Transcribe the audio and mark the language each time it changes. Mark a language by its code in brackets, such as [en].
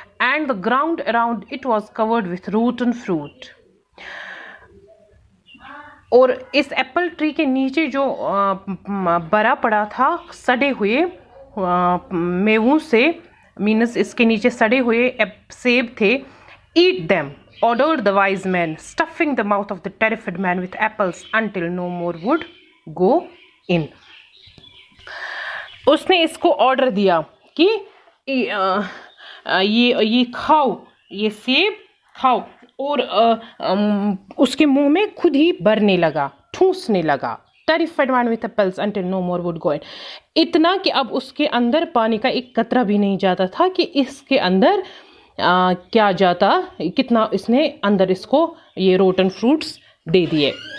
[en] And the ground around it was covered with rotten fruit. [hi] और इस Apple tree के नीचे जो बरा पड़ा था सड़े हुए मेवों से, मीन्स इसके नीचे सड़े हुए सेब थे. [en] Eat them, ordered the wise man, stuffing the mouth of the terrified man with apples until no more would go in. [hi] उसने इसको ऑर्डर दिया कि ये खाओ, ये सेब खाओ, और उसके मुंह में खुद ही भरने लगा, ठूसने लगा. [en] Terrified man with apples until no more would go in. [hi] इतना कि अब उसके अंदर पानी का एक कतरा भी नहीं जाता था कि इसके अंदर क्या जाता, कितना इसने अंदर इसको ये रोटन फ्रूट्स दे दिए.